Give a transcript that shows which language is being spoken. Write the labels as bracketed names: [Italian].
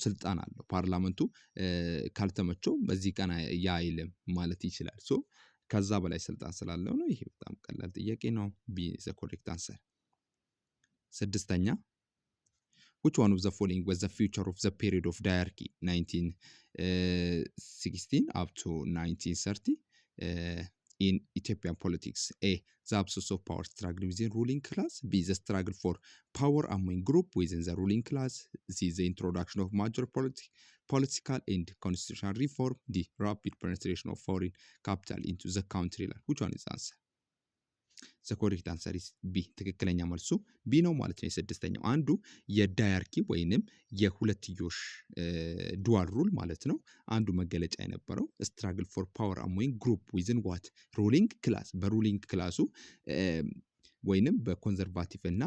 [Amharic] ስልጣን አለው። ፓርላመንቱ ካልተመቸው በዚህ ቀን አይልም ማለት ይችላል። ከዛ በላይ ስልጣን ስላለው ነው። ይሄ በጣም ቀላል ጥያቄ ነው። [English] ቢ ዘ ኮሬክት አንሰር። ስድስተኛ which one of the following was the future of the period of diarchy 1916 up to 1930 in Ethiopian politics? A the absence of power struggle within ruling class. B the struggle for power among group within the ruling class. C the introduction of major political and constitutional reform. D rapid penetration of foreign capital into the country. Which one is the answer? the correct answer is B. [Amharic] ትክክለኛ መልሱ ቢ ነው ማለት ነው። የስድስተኛው አንዱ የዳያርኪ ወይንም የሁለትዮሽ ዱዋል ሩል ማለት ነው። አንዱ መገለጫ የነበረው [English] struggle for power among group within what ruling class [Amharic] በሩሊንግ ክላሱ ወይንም በኮንዘርቫቲቭ